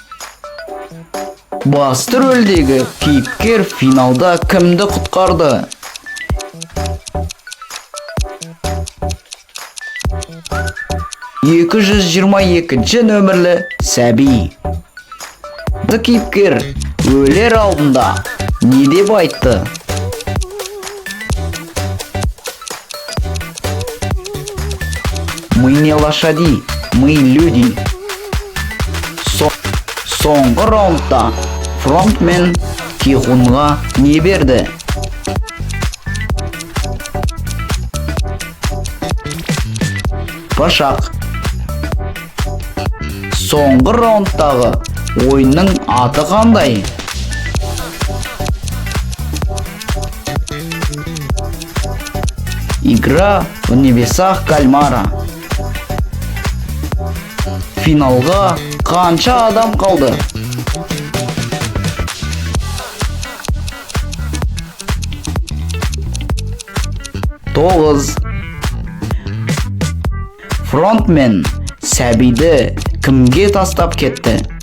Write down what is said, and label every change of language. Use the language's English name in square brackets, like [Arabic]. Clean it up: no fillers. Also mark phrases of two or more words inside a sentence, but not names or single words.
[Kazakh] Басты рөлдегі кейіпкер финалда кімді құтқарды? «222-ші нөмірлі сәби». Бұл кейіпкер өлер алдында не деп айтты? [Russian] «Мы не лошади, мы люди». [Kazakh] Соңғы раундта фронтмен Ки-хунға не берді? Пышақ. Соңғы раундтағы ойынның аты қандай? [Russian] Игра в небесах кальмара. [Kazakh] Финалға қанша адам қалды? Тоғыз. Фронтмен сәбиді кімге тастап кетті?